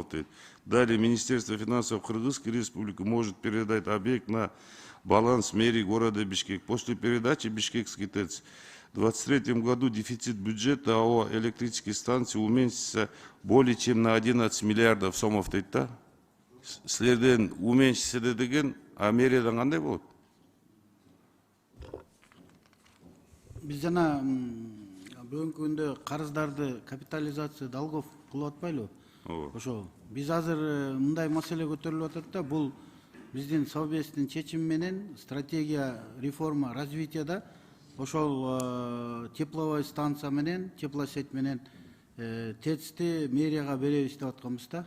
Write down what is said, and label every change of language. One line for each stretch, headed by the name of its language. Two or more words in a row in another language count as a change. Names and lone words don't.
Russian: Далее Министерство финансов Кыргызской Республики может передать объект на баланс мэрии города Бишкек. После передачи Бишкекской ТЭЦ в 2023 году дефицит бюджета АО электрической станции уменьшится более чем на 11 миллиардов сомов.
Kyrgyz: Силерден уменьшсе деген, а мэриядан кандай болот? Биз жана бүгүнкү күндө карыздарды
Russian: капитализация долгов
Kyrgyz: кылып атпайлыбы? Ошо биз азыр мындай маселе көтөрүлүп атат да, бул биздин совбездин чечими менен стратегия
Russian: реформа развитияда
Kyrgyz: ошол
Russian: тепловой станция
Kyrgyz: менен, теплосеть менен ТЭЦти мэрияга беребиз деп атканбыз да.